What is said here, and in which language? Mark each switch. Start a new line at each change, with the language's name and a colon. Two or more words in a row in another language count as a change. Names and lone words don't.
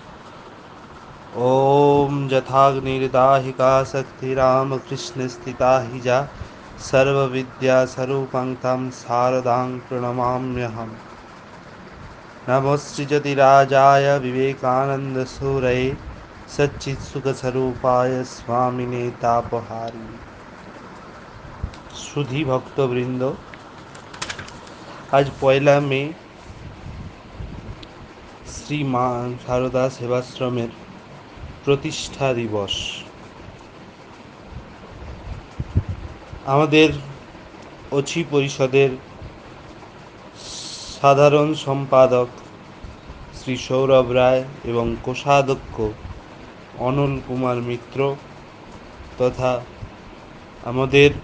Sanskrit: ॐ यथाग्निर्दाहिका शक्तिरामकृष्णस्थिता हि जा सर्वविद्यास्वरूपं तं शारदां प्रणमाम्यहम्। नमोऽस्त्रिजतिराजाय विवेकानन्दसूरये सच्चित्सुखस्वरूपाय स्वामिने तापहारिणे।
Bangla: সুধী ভক্তবৃন্দ, আজ 1 মে শ্রী মা সারদা সেবাশ্রমের প্রতিষ্ঠা দিবস। আমাদের অচি পরিষদের সাধারণ সম্পাদক শ্রী সৌরভ রায় এবং কোষাধ্যক্ষ অনল কুমার মিত্র তথা আমাদের